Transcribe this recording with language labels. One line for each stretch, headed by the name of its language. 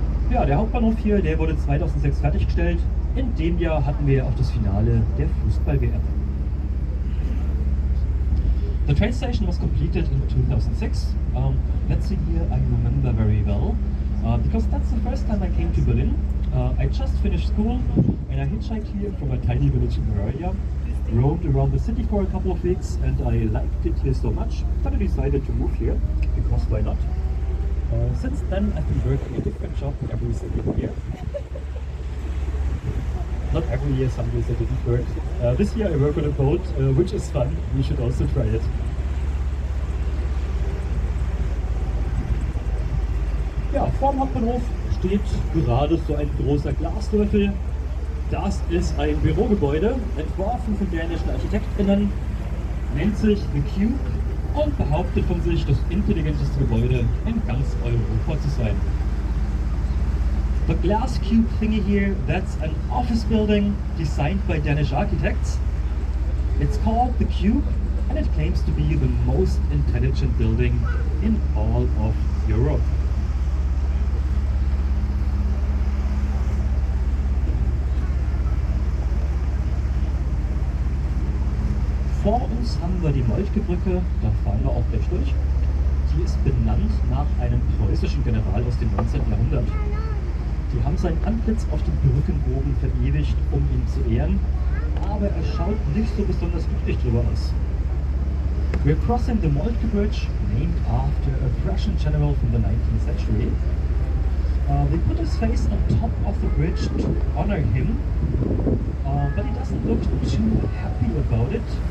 German: Ja, der Hauptbahnhof hier, der wurde 2006 fertiggestellt. In dem Jahr hatten wir auch das Finale der Fußball-WM.
English: The train station was completed in 2006. That year I remember very well, because that's the first time I came to Berlin. I just finished school and I hitchhiked here from a tiny village in Bavaria, roamed around the city for a couple of weeks, and I liked it here so much that I decided to move here, because why not? Since then I've been working a different job every single year. Not every year, some years I didn't work. This year I work on a boat, which is fun. You should also try it.
German: Ja, vorm Hauptbahnhof steht gerade so ein großer Glaswürfel. Das ist ein Bürogebäude, entworfen von dänischen ArchitektInnen, nennt sich The Cube und behauptet von sich, das intelligenteste Gebäude in ganz Europa zu sein.
English: The glass cube thingy here, that's an office building designed by Danish architects. It's called The Cube, and it claims to be the most intelligent building in all of Europe.
German: Vor uns haben wir die Moltke-Brücke, da fahren wir auch gleich durch. Die ist benannt nach einem preußischen General aus dem 19. Jahrhundert. Die haben sein Antlitz auf dem Brückenbogen verewigt, um ihn zu ehren, aber er schaut nicht so besonders glücklich drüber aus.
English: We're crossing the Moltke Bridge, named after a Prussian general from the 19th century. They put his face on top of the bridge to honor him, but he doesn't look too happy about it.